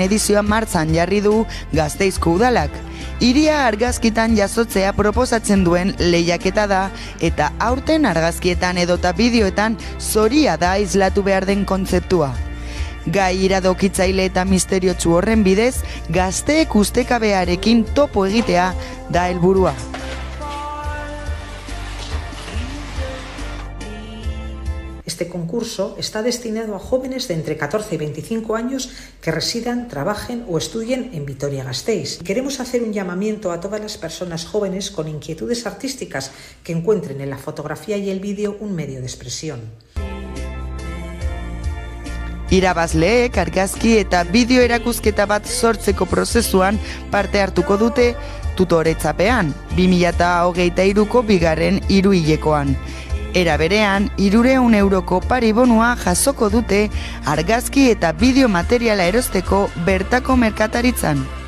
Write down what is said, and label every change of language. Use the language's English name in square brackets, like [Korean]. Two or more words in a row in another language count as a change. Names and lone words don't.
[Basque] edizioa martxan jarri du Gasteizko udalak. Hiria argazkitan jasotzea proposatzen duen lehiaketa da, eta aurten argazkietan edota bideoetan zoria da islatu behar den kontzeptua. Gai iradokitzaile eta misteriotsu horren bidez, gazteek ustekabearekin topo egitea da helburua. [Spanish] Este concurso está destinado a jóvenes de entre 14 y 25 años que residan, trabajen o estudien en Vitoria-Gasteiz. Queremos hacer un llamamiento a todas las personas jóvenes con inquietudes artísticas que encuentren en la fotografía y el vídeo un medio de expresión. [Basque] Irabazleek argazki eta bideo erakusketa bat sortzeko prozesuan parte hartuko dute tutoretzapean, 2023ko bigarren hiruhilekoan. Era berean, 300 euroko paribonua jasoko dute argazki eta bideo materiala erosteko bertako merkataritzan.